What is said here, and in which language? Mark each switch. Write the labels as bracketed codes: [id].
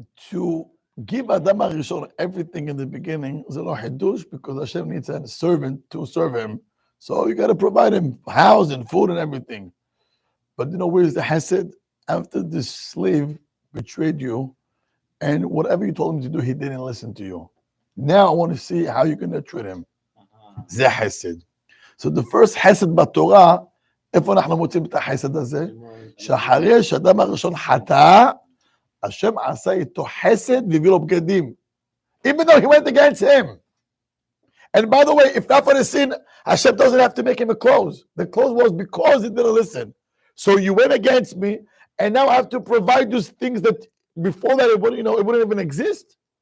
[en] To give Adam HaRishon everything in the beginning is a [he] לא חידוש [en] because Hashem needs a servant to serve him. So you got to provide him house and food and everything. But you know, where's the hesed? After this slave betrayed you and whatever you told him to do, he didn't listen to you. Now I want to see how you're going to treat him. [he] זה חסד. [en] So the first [he] חסד בתורה, איפה אנחנו מוצאים את החסד הזה? שאחרי שאדם הראשון חטא, השם עשה איתו חסד והביא לו בגדים. [en] Even though he went against him. And by the way, if not for the sin, Hashem doesn't have to make him a clothes. The clothes was because he didn't listen. So you went against me, and now I have to provide those things that before that it wouldn't, it wouldn't even exist.